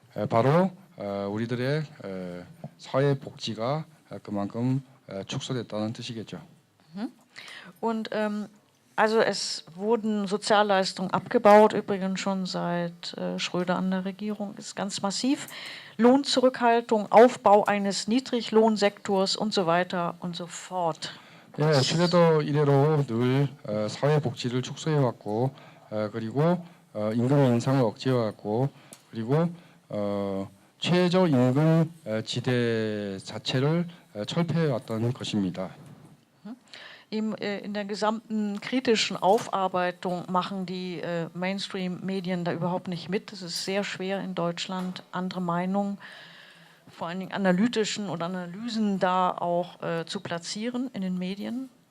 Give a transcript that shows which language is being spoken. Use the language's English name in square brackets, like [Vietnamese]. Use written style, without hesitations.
[Korean] 바로 우리들의 사회 복지가 그만큼 축소됐다는 뜻이겠죠. [German] Und also es wurden Sozialleistungen abgebaut, übrigens schon seit Schröder an der Regierung, ist ganz massiv. Lohnzurückhaltung, Aufbau eines Niedriglohnsektors und so weiter und so fort. [Korean] 예, 슈레더 이래로 늘 사회 복지를 축소해 왔고 그리고 임금 인상을 억제해 왔고 그리고 최저 임금 지대 자체를 철폐해 왔던 것입니다. [German] In der gesamten kritischen Aufarbeitung machen die Mainstream-Medien da überhaupt nicht mit. Es ist sehr schwer in Deutschland, andere Meinungen, vor allen Dingen analytischen oder Analysen da auch zu platzieren in den Medien.